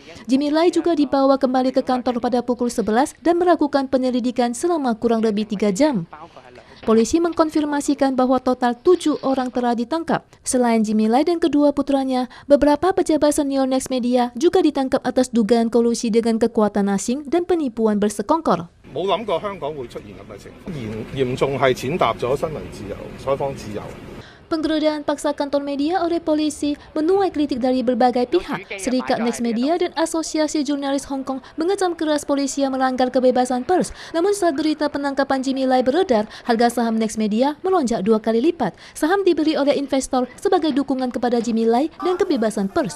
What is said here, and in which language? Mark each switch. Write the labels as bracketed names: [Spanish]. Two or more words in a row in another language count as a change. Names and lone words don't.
[Indonesian] Jimmy Lai juga dibawa kembali ke kantor pada pukul 11 dan melakukan penyelidikan selama kurang lebih 3 jam. Polisi mengkonfirmasikan bahwa total 7 orang telah ditangkap. Selain Jimmy Lai dan kedua putranya, beberapa pejabat senior Next Media juga ditangkap atas dugaan kolusi dengan kekuatan asing dan penipuan bersekongkol. [Cantonese] 冇諗過香港會出現咁嘅情況，嚴重係踐踏咗新聞自由、採訪自由。 [Indonesian] Penggeledahan paksa kantor media oleh polisi menuai kritik dari berbagai pihak. Serikat Next Media dan Asosiasi Jurnalis Hong Kong mengecam keras polisi yang melanggar kebebasan pers. Namun saat berita penangkapan Jimmy Lai beredar, harga saham Next Media melonjak 2 kali lipat. Saham dibeli oleh investor sebagai dukungan kepada Jimmy Lai dan kebebasan pers.